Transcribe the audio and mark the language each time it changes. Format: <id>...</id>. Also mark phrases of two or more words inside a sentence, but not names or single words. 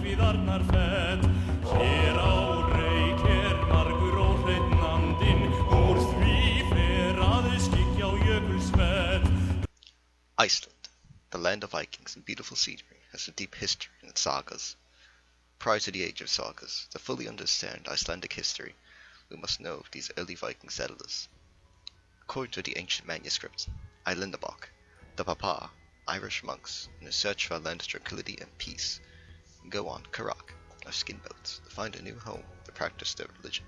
<is>tjarnar fett. Hér á reik margur óhreinn andinn, úr því fer að skyggja á jökulsvett.</is> <en>Iceland, the land of Vikings and beautiful scenery, has a deep history in its sagas. Prior to the age of sagas, to fully understand Icelandic history, we must know of these early Viking settlers. According to the ancient manuscripts, Icelandic, the Papa, Irish monks, in a search for a land of tranquility and peace, go on Karak, or skin boats, to find a new home to practice their religion.</en>